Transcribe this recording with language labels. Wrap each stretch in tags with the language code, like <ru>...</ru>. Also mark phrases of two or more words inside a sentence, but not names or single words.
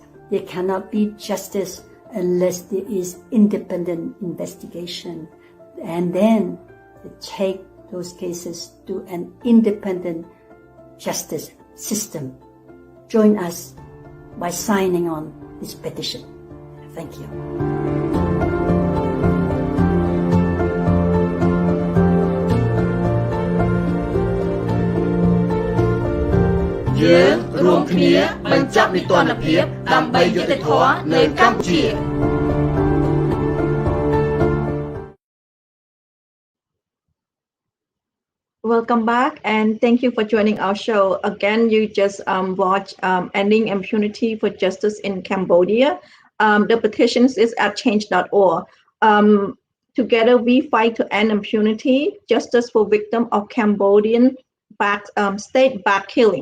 <en>There cannot be justice unless there is independent investigation. And then take those cases to an independent justice system. Join us by signing on this petition. Thank you.</en> <km>យើងរួមគ្នាបញ្ចប់នីតិរដ្ឋភាពដើម្បីយុត្តិធម៌នៅកម្ពុជា</km> <en>Welcome back and thank you for joining our show. Again, you just watched Ending Impunity for Justice in Cambodia. The petitions is at change.org. Together we fight to end impunity, justice for victims of Cambodian state-backed killing.</en>